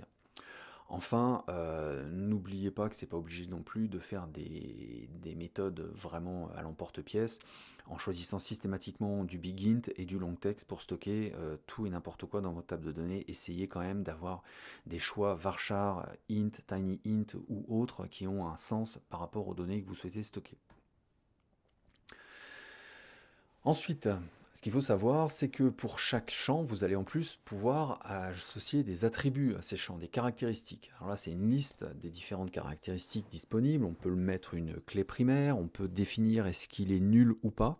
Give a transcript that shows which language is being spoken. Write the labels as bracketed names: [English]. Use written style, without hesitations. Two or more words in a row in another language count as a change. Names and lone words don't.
[French] Enfin, n'oubliez pas que c'est pas obligé non plus de faire des méthodes vraiment à l'emporte-pièce en choisissant systématiquement du [English] big int [French] et du [English] long text [French] pour stocker tout et n'importe quoi dans votre table de données. Essayez quand même d'avoir des choix varchar, int, [English] tiny int [French] ou autres qui ont un sens par rapport aux données que vous souhaitez stocker. Ensuite, ce qu'il faut savoir, c'est que pour chaque champ, vous allez en plus pouvoir associer des attributs à ces champs, des caractéristiques. Alors là, c'est une liste des différentes caractéristiques disponibles. On peut mettre une clé primaire, on peut définir est-ce qu'il est nul ou pas.